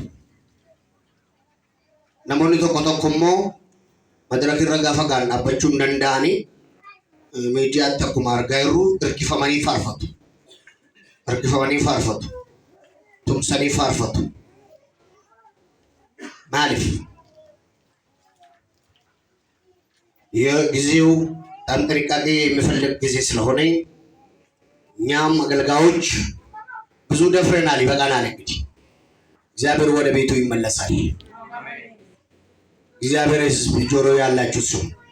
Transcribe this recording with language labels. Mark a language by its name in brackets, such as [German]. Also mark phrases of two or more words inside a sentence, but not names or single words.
[Oromo] Namoonni tokko immoo madaraka irra gaafa gaan dhaabbachuu hin danda'anii miidiyaatti akkuma argaa jirru hirkifamanii faarfatu. Tumsanii faarfatu. Maaliif? [Amharic] የጊዜው በጣም ጥንቃቄ የሚፈልግ ጊዜ ስለሆነ እኛም አገልጋዮች ብዙ ደፍረናል፣ ይበቃናል። እንግዲህ እግዚአብሔር ወደ ቤቱ ይመለሳል። እግዚአብሔር ሕዝብ ጆሮ ያላችሁ ስሙ።